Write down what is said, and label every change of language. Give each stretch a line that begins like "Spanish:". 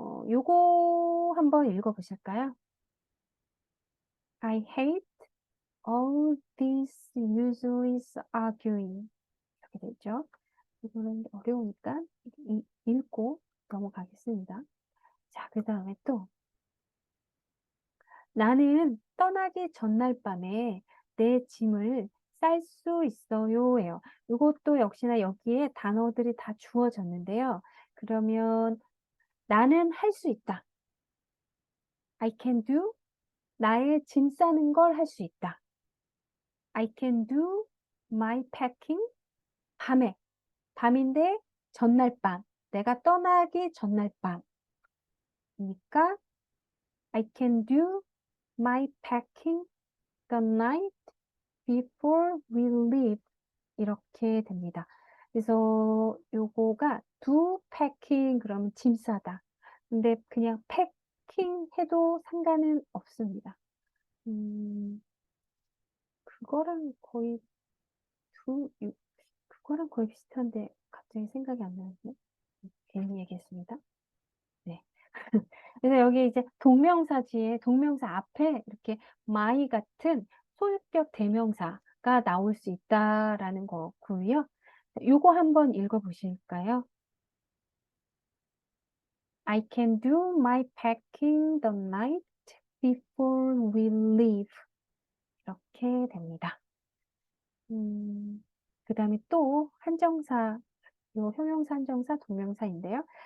Korean: 요거 한번 읽어보실까요?
English: I hate all these useless arguing.
Korean: 이렇게 되죠. 이거는 어려우니까 읽고 넘어가겠습니다. 자, 그 다음에 또 나는 떠나기 전날 밤에 내 짐을 쌀 수 있어요 예요. 이것도 역시나 여기에 단어들이 다 주어졌는데요. 그러면 나는 할 수 있다.
English: I can do.
Korean: 나의 짐 싸는 걸 할 수 있다.
English: I can do my packing.
Korean: 밤에. 밤인데 전날 밤. 내가 떠나기 전날 밤. 그러니까
English: I can do my packing the night before we leave.
Korean: 이렇게 됩니다. 그래서 요거가 do packing 그러면 짐 싸다. 근데 그냥 packing 해도 상관은 없습니다. 그거랑 거의 그거랑 거의 비슷한데 갑자기 생각이 안 나는데 괜히 얘기했습니다. 네. 그래서 여기 이제 동명사지에 동명사 앞에 이렇게 my 같은 소유격 대명사가 나올 수 있다라는 거고요. 요거 한번 읽어보실까요?
English: I can do my packing the night before we leave.
Korean: 이렇게 됩니다. 그 다음에 또 한정사, 요 형용사, 한정사, 동명사인데요.